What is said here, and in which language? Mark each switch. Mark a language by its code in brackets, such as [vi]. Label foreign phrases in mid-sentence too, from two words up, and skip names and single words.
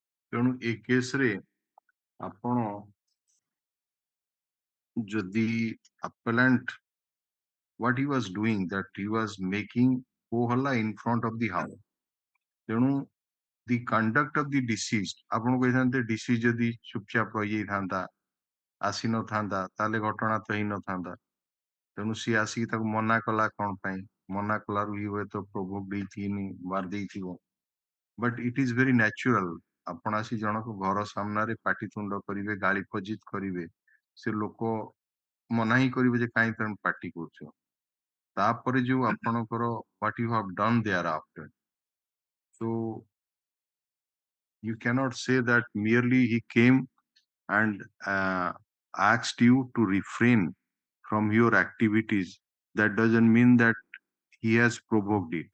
[or] ତେଣୁ ଏ କେସରେ ଆପଣ ଯଦି [en] appellant what he was doing that he was making ho halla in front of the house, [or] ତେଣୁ [en] the conduct of the deceased [or] ଆପଣ କହିଥାନ୍ତେ deceased ଯଦି ଚୁପଚାପ ରହିଯାଇଥାନ୍ତା ଆସି ନଥାନ୍ତା ତାହେଲେ ଘଟଣା ତ ହେଇନଥାନ୍ତା। ତେଣୁ ସିଏ ଆସିକି ତାକୁ ମନା କଲା କଣ ପାଇଁ, ମନା କଲାରୁ ଇଏ ହୁଏତ ପ୍ରୋଭୋକ୍ ଦେଇଥିନି ମାରି ଦେଇଥିବ। [en] but it is very natural, [or] ଆପଣ ଆସି ଜଣକ ଘର ସାମ୍ନାରେ ପାଟିତୁଣ୍ଡ କରିବେ, ଗାଳି ଫଜିତ କରିବେ, ସେ ଲୋକ ମନା ହିଁ କରିବେ ଯେ କାହିଁ ତମେ ପାଟି କରୁଛ। ତାପରେ ଯୋଉ ଆପଣଙ୍କର [en] what you have done thereafter, so you cannot say that merely he came and asked you to refrain from your activities, that doesn't mean that he has provoked it.